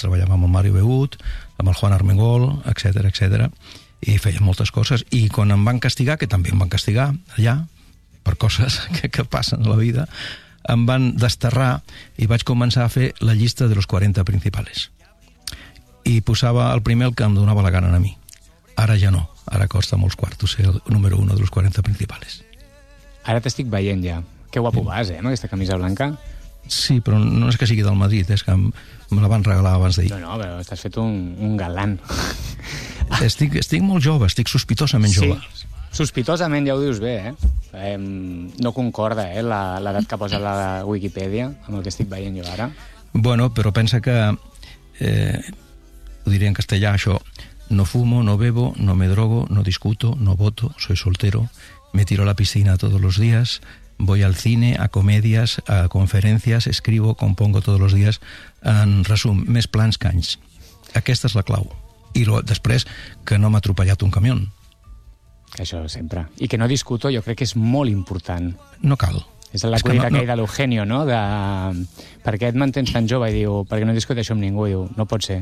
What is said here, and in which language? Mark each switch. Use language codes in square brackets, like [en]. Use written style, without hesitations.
[ca] Treballava amb el Mario Begut, amb el Juan Armengol, etc, etc, i feia moltes coses. I quan em van castigar, que també em van castigar allà, per coses que passen a la vida, em van desterrar i vaig començar a fer la llista de los 40 principales. I posava el primer el que em donava la gana a mi. Ara ja no. Ara costa molts quartos ser el número 1 de los 40 principales. Ara t'estic veient ja. Que guapo vas, amb aquesta camisa blanca. Sí, però no és que sigui del Madrid, és que me la van regalar abans d'ahir. No, però estàs fet un galant. Estic molt jove, estic sospitosament jove. Sí, sospitosament, ja ho dius bé, eh? No concorda, l'edat que posa la Wikipedia amb el que estic veient jo ara. [es] Bueno, [ca] però pensa que, ho diré en castellà, això: [es] no fumo, no bebo, no me drogo, no discuto, no voto, soy soltero, me tiro a la piscina todos los días, voy al cine, a comedias, a conferencias, escribo, compongo todos los días. [ca] En resum, més plans que anys. Aquesta és la clau. I després, que no m'ha atropellat un camió. Això sempre. I que no discuto, jo crec que és molt important. No cal. És la collita que hi ha d'Eugenio, no? De... Per què et mantens tan jove? I diu, perquè no discuteixo amb ningú. I diu, no pot ser.